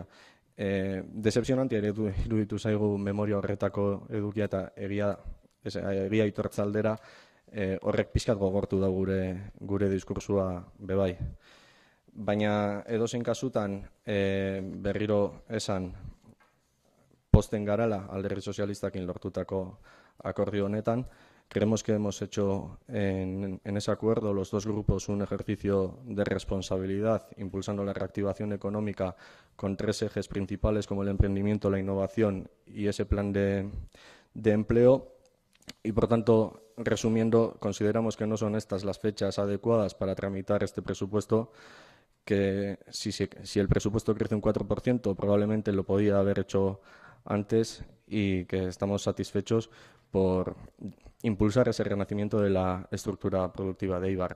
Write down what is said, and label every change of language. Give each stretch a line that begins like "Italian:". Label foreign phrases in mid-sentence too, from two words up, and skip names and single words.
Basque: Decepzionantia ere iruditu zaigu memoria horretako edukia eta egia aitortza aldera, horrek pixkat gogortu da gure diskursua bebai. Baina edozein kasutan berriro esan posten garala alderdi sozialistakin lortutako akordio honetan.
Spanish: Creemos que hemos hecho en ese acuerdo los dos grupos un ejercicio de responsabilidad, impulsando la reactivación económica con 3 ejes principales como el emprendimiento, la innovación y ese plan de empleo. Y, por tanto, resumiendo, consideramos que no son estas las fechas adecuadas para tramitar este presupuesto, que si el presupuesto crece un 4%, probablemente lo podía haber hecho antes, y que estamos satisfechos por impulsar ese renacimiento de la estructura productiva de Eibar.